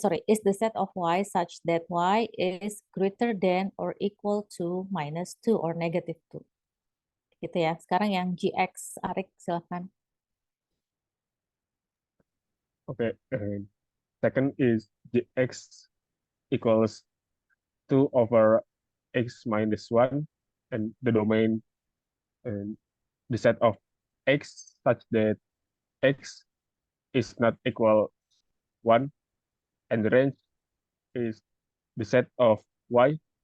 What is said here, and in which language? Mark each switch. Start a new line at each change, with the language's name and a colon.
English: Is the set of y such that y is greater than or equal to -2 or -2.
Indonesian: Gitu ya. Sekarang yang gx, Arik silakan.
English: Okay. Second is gx equals 2 over x minus 1, and the domain and the set of x such that x is not equal 1, and the range is the set of y